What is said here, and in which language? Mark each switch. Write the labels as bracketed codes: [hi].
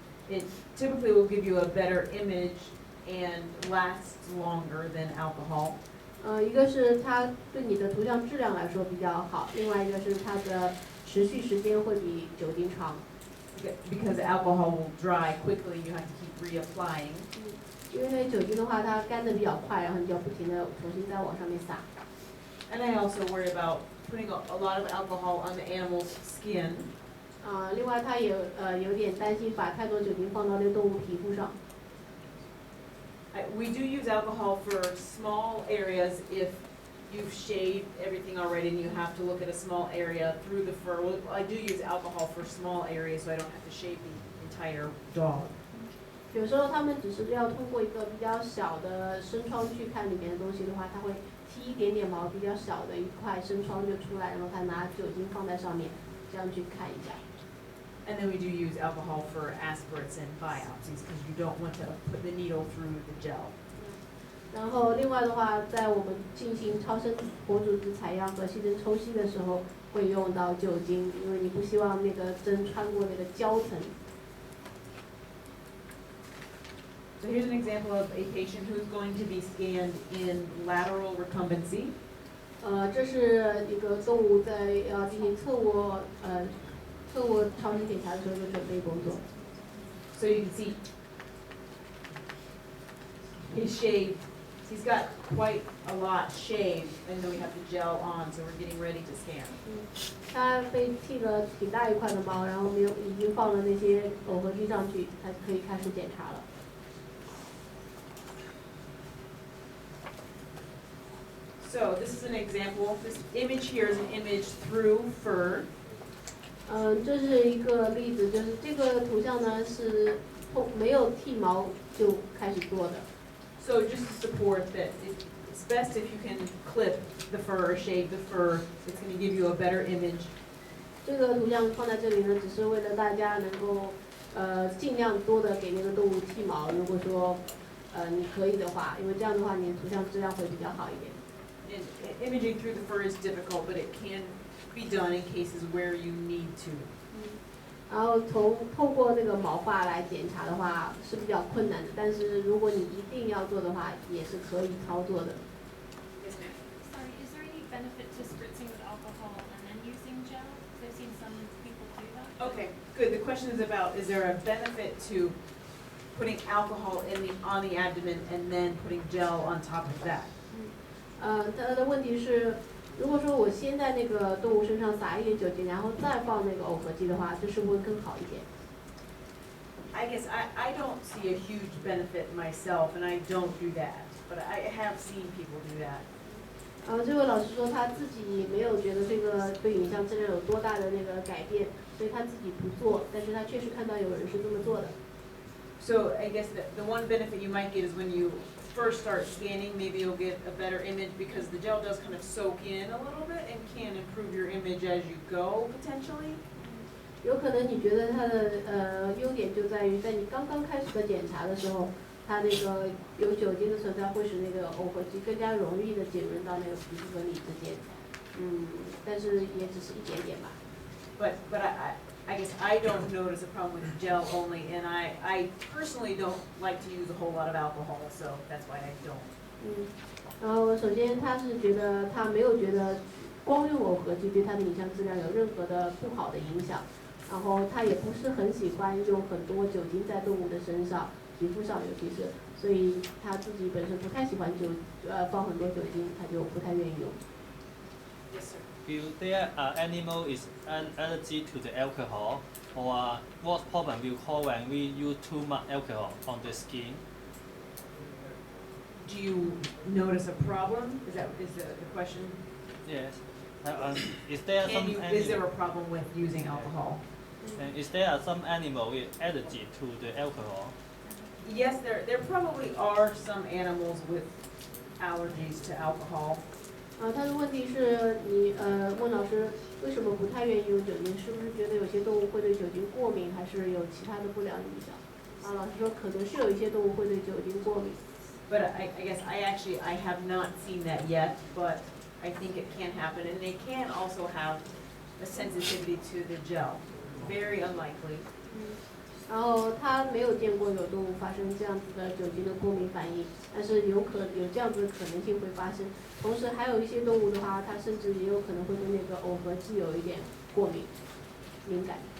[en] It typically will give you a better image and lasts longer than alcohol. [zh] 一个是它对你的图像质量来说比较好，另外一个是它的持续时间会比酒精长。 [en] Because alcohol will dry quickly, you have to keep reapplying. [zh] 因为那酒精的话，它干得比较快，然后你就要不停地重新再往上面撒。 [en] And I also worry about putting a lot of alcohol on the animal's skin. [zh] 另外它也有点担心把太多酒精放到那动物皮肤上。 [en] We do use alcohol for small areas if you've shaved everything already and you have to look at a small area through the fur. Well, I do use alcohol for small areas so I don't have to shave the entire dog. [zh] 有时候他们只是要通过一个比较小的身窗去看里面的东西的话，他会剃一点点毛，比较小的一块身窗就出来，然后他拿酒精放在上面，这样去看一下。 [en] And then we do use alcohol for aspirates and biopsies because you don't want to put the needle through the gel. [zh] 然后另外的话，在我们进行超声活组织采样和细针抽吸的时候，会用到酒精，因为你不希望那个针穿过那个胶层。 [en] So here's an example of a patient who's going to be scanned in lateral recumbency. [zh] 这是一个动物在要进行侧卧超声检查的时候的准备工作。 [en] So you can see he shaved He's got quite a lot shaved, and then we have the gel on, so we're getting ready to scan. [zh] 他被剃了挺大一块的毛，然后我们已经放了那些耦合剂上去，他可以开始检查了。 [en] So this is an example. This image here is an image through fur. [zh] 这是一个例子，就是这个图像呢是没有剃毛就开始做的。 [en] So just to support that, it's best if you can clip the fur or shave the fur. It's going to give you a better image. [zh] 这个图像放在这里呢，只是为了大家能够尽量多的给那个动物剃毛。如果说你可以的话，因为这样的话你图像质量会比较好一点。 [en] And imaging through the fur is difficult, but it can be done in cases where you need to. [zh] 然后透过那个毛发来检查的话是比较困难的，但是如果你一定要做的话，也是可以操作的。 [en] Yes, ma'am. Sorry, is there any benefit to spritzing with alcohol and then using gel? 'Cause I've seen some people do that. Okay, good. The question is about, is there a benefit to putting alcohol on the abdomen and then putting gel on top of that? [zh] 他的问题是，如果说我先在那个动物身上撒一点酒精，然后再放那个耦合剂的话，这是不是更好一点？ [en] I guess I don't see a huge benefit myself, and I don't do that. But I have seen people do that. [zh] 这位老师说他自己没有觉得这个对影像质量有多大的那个改变，所以他自己不做，但是他确实看到有人是这么做的。 [en] So I guess the one benefit you might get is when you first start scanning, maybe you'll get a better image because the gel does kind of soak in a little bit and can improve your image as you go potentially. [zh] 有可能你觉得它的优点就在于，在你刚刚开始的检查的时候，它那个有酒精的存在会使那个耦合剂更加容易的浸润到那个皮肤和你之间，但是也只是一点点吧。 [en] But I guess I don't notice a problem with gel only, and I personally don't like to use a whole lot of alcohol, so that's why I don't. [zh] 然后首先他是觉得他没有觉得光用耦合剂对他的影像质量有任何的不好的影响，然后他也不是很喜欢用很多酒精在动物的身上，皮肤上尤其是，所以他自己本身不太喜欢放很多酒精，他就不太愿意用。 [en] Yes, sir. Will their animal is an allergy to the alcohol, or what problem will cause when we use too much alcohol on the skin? Do you notice a problem? Is the question? Yes. Is there some Is there animal? a problem with using alcohol? And is there some animal with allergy to the alcohol? Yes, there probably are some animals with allergies to alcohol. [zh] 他的问题是你问老师为什么不太愿意用酒精，是不是觉得有些动物会对酒精过敏，还是有其他的不良影响？老师说可能是有一些动物会对酒精过敏。 [en] But I guess I have not seen that yet, but I think it can happen, and they can also have a sensitivity to the gel. Very unlikely. [zh] 然后他没有见过有动物发生这样子的酒精的过敏反应，但是有这样子的可能性会发生。同时还有一些动物的话，它甚至也有可能会对那个耦合剂有一点过敏感。